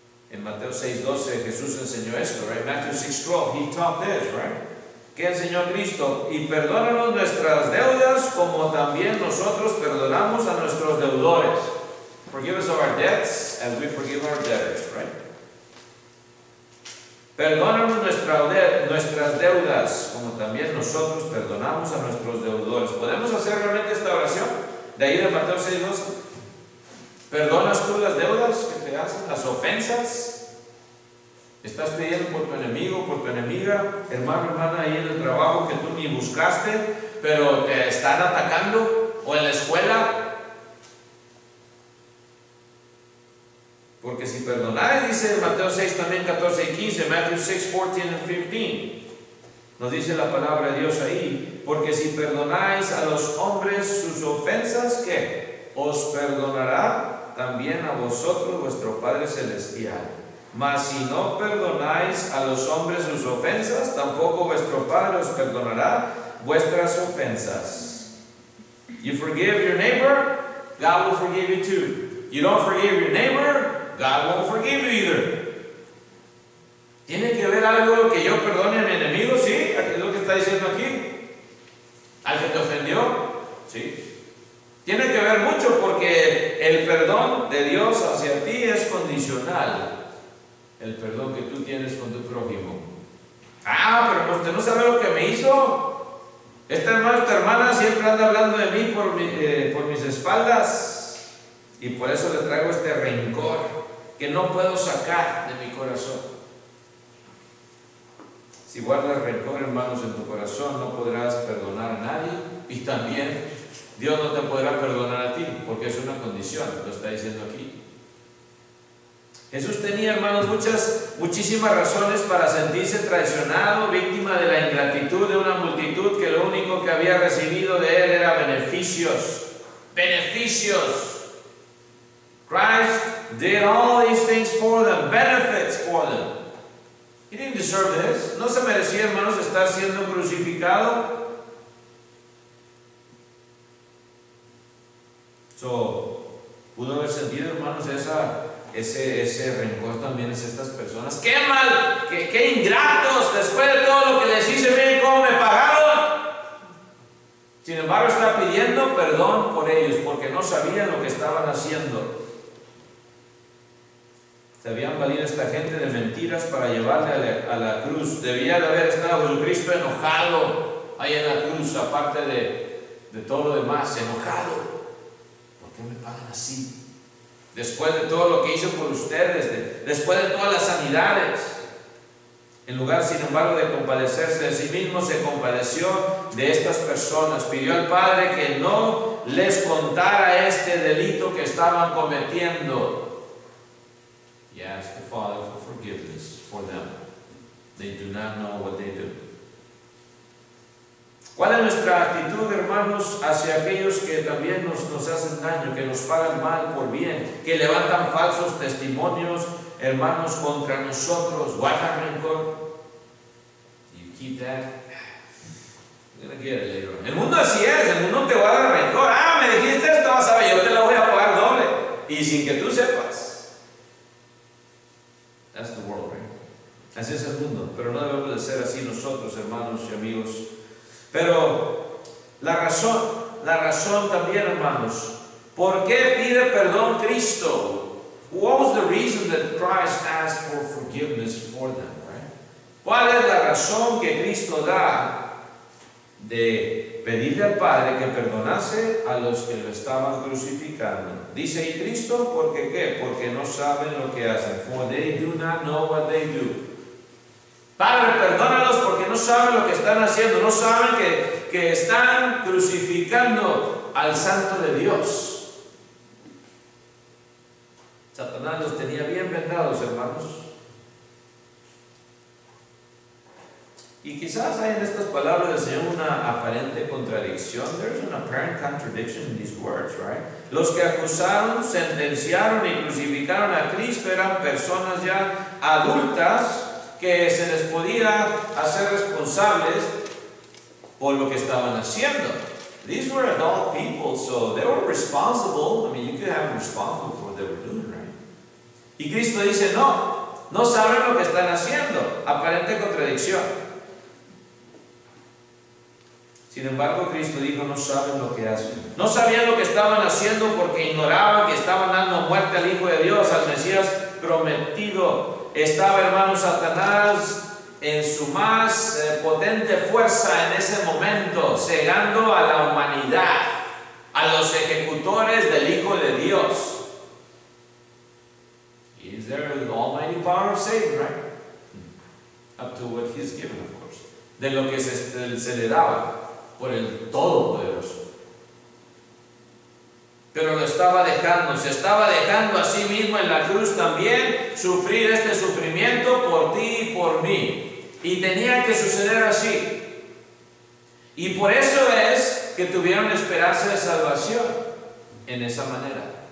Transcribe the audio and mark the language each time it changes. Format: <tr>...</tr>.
<es>En Mateo 6:12 Jesús enseñó esto, right?</es> <en>Matthew 6:12, he taught this, right?</en> <es>¿Qué enseñó Cristo? Y perdónanos nuestras deudas como también nosotros perdonamos a nuestros deudores.</es> <en>Forgive us of our debts as we forgive our debtors, right?</en> <es>Perdónanos nuestras deudas como también nosotros perdonamos a nuestros deudores. ¿Podemos hacer realmente esta oración? De ahí de Mateo 6:12. ¿Perdonas tú las deudas que te hacen? ¿Las ofensas? ¿Estás pidiendo por tu enemigo, por tu enemiga, hermano, hermana, ahí en el trabajo que tú ni buscaste, pero te están atacando? ¿O en la escuela? Porque si perdonáis, dice Mateo 6 también 14 y 15,</es> <en>Matthew 6, 14 and 15,</en> <es>nos dice la palabra de Dios ahí, porque si perdonáis a los hombres sus ofensas, ¿qué? Os perdonará también a vosotros vuestro Padre Celestial. Mas si no perdonáis a los hombres sus ofensas, tampoco vuestro Padre os perdonará vuestras ofensas.</es> <en>You forgive your neighbor, God will forgive you too. You don't forgive your neighbor, God won't forgive you either.</en> <es>¿Tiene que ver algo que yo perdone a mi enemigo? Sí, es lo que está diciendo aquí. ¿Al que te ofendió? Sí. Tiene que ver mucho porque el perdón de Dios hacia ti es condicional. El perdón que tú tienes con tu prójimo. Ah, pero usted no sabe lo que me hizo. Este hermano, esta hermana siempre anda hablando de mí por mis espaldas. Y por eso le traigo este rencor que no puedo sacar de mi corazón. Si guardas rencor, hermanos, en tu corazón, no podrás perdonar a nadie. Y también Dios no te podrá perdonar a ti, porque es una condición, lo está diciendo aquí. Jesús tenía, hermanos, muchísimas razones para sentirse traicionado, víctima de la ingratitud de una multitud que lo único que había recibido de él era beneficios. Beneficios.</es> <en>Christ did all these things for them, benefits for them. He didn't deserve this.</en> <es>No se merecía, hermanos, estar siendo crucificado. Pudo haber sentido, hermanos, ese rencor también es estas personas. ¡Qué mal! ¡Qué ingratos! Después de todo lo que les hice, miren cómo me pagaron. Sin embargo, está pidiendo perdón por ellos porque no sabían lo que estaban haciendo. Se habían valido esta gente de mentiras para llevarle a la cruz. Debía de haber estado Jesucristo enojado ahí en la cruz, aparte de todo lo demás, enojado. ¿Por qué me pagan así? Después de todo lo que hizo por ustedes, después de todas las sanidades. En lugar, sin embargo, de compadecerse de sí mismo, se compadeció de estas personas. Pidió al Padre que no les contara este delito que estaban cometiendo.</es> <en>He asked the Father for forgiveness for them. They do not know what they do.</en> <es>¿Cuál es nuestra actitud, hermanos, hacia aquellos que también nos hacen daño, que nos pagan mal por bien, que levantan falsos testimonios, hermanos, contra nosotros? ¿Guardan rencor?</es> <en>You keep that. I'm gonna get it later on.</en> <es>El mundo así es, el mundo te guarda rencor. Ah, me dijiste esto, vas a ver, yo te la voy a pagar doble. Y sin que tú sepas.</es> <en>That's the world, right?</en> <es>Así es el mundo, pero no debemos de ser así nosotros, hermanos y amigos. Pero la razón también, hermanos, ¿por qué pide perdón Cristo?</es> <en>What was the reason that Christ asked for forgiveness for them, right?</en> <es>¿Cuál es la razón que Cristo da de pedirle al Padre que perdonase a los que lo estaban crucificando? Dice ahí Cristo, ¿por qué qué? Porque no saben lo que hacen.</es> <en>For they do not know what they do.</en> <es>Padre, perdónalos porque no saben lo que están haciendo, no saben que están crucificando al Santo de Dios. Satanás los tenía bien vendados, hermanos. Y quizás hay en estas palabras del Señor una aparente contradicción.</es> <en>There's an apparent contradiction in these words, right?</en> <es>Los que acusaron, sentenciaron y crucificaron a Cristo eran personas ya adultas que se les podía hacer responsables por lo que estaban haciendo.</es> <en>These were adult people, so they were responsible. I mean, you could have them responsible for what they were doing, right?</en> <es>Y Cristo dice, no saben lo que están haciendo. Aparente contradicción. Sin embargo, Cristo dijo, no saben lo que hacen. No sabían lo que estaban haciendo porque ignoraban que estaban dando muerte al Hijo de Dios, al Mesías prometido. Estaba, hermano, Satanás en su más potente fuerza en ese momento, cegando a la humanidad, a los ejecutores del Hijo de Dios.</es> <en>Is there the almighty power of Satan, right? Up to what he's given, of course.</en> <es>De lo que se le daba por el Todopoderoso. Pero lo estaba dejando, se estaba dejando a sí mismo en la cruz también sufrir este sufrimiento por ti y por mí. Y tenía que suceder así. Y por eso es que tuvieron esperanza de salvación en esa manera.</es>